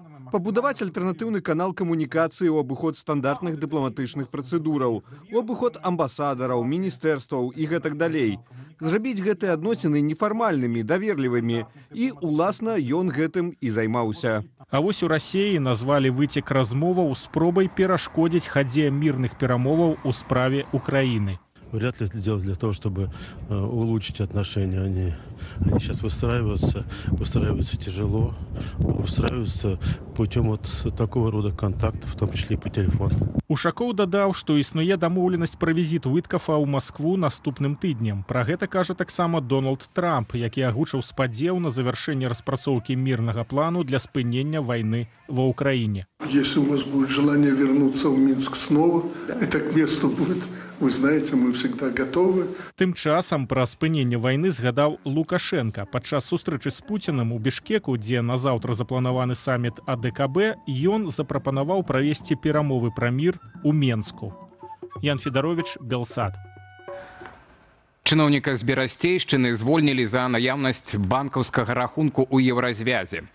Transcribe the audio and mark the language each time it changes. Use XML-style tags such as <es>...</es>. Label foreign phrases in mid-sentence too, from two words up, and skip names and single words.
<be>Пабудаваць альтэрнатыўны канал камунікацыі ў абыход стандартных дыпламатычных працэдураў, у абыход амбасадараў, міністэрстваў і гэтак далей. Зрабіць гэтыя адносіны нефармальнымі, даверлівымі. І, уласна, ён гэтым і займаўся. А вось у Расіі назвалі выцек размоваў спробай перашкодзіць хадзе мірных перамоваў у справе Украіны.</be> <ru>Вряд ли это делать для того, чтобы улучшить отношения. Они сейчас выстраиваются тяжело, выстраиваются путем вот такого рода контактов, в том числе и по телефону.</ru> <be>Ушакоў дадаў, што існуе дамоўленасць пра візіт Уіткафа ў Маскву наступным тыднем. Пра гэта кажа таксама Дональд Трамп, які агучыў спадзеў на завяршэнне распрацоўкі мірнага плану для спынення вайны ва Украине.</be> <ru>Если у вас будет желание вернуться в Минск снова, это к месту будет, вы знаете, мы всегда готовы.</ru> <be>Тым часам пра спыненне вайны згадаў Лукашенко. Падчас сустрэчы з Пуцінам у Бішкеку, дзе на заўтра запланаваны саміт АДКБ, ён запрапанаваў правесці перамовы пра мір у Менску. Ян Федарович, Белсад. Чыноўніка з Берасцейшчыны звольнілі за наяўнасць банкаўскага рахунку ў Еўразвязе.</be>